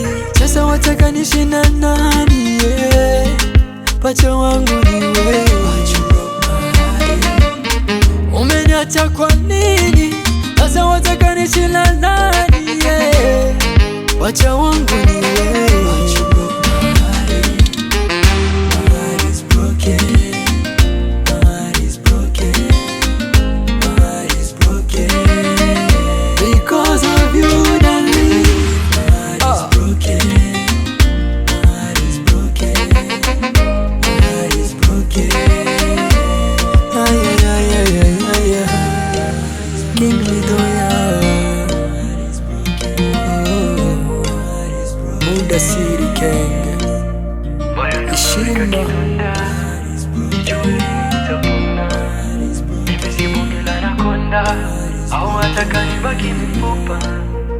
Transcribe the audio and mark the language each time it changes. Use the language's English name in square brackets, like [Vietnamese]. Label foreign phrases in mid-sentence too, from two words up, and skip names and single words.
[Swahili] Sasa wataka niishi na nani? Pacha wangu niwe. Umeniacha kwa nini? Sasa wataka niishi na nani? Pacha wangu niwe. [English] Because of you, darling. My heart is broken. My heart is broken. My heart is broken. Ay, ay, ay, ay, ay, ay. [Swahili] King Lidoya. Muda City King. Ishima. Mimi si bonge la anakonda, au wataka nibaki mifupa.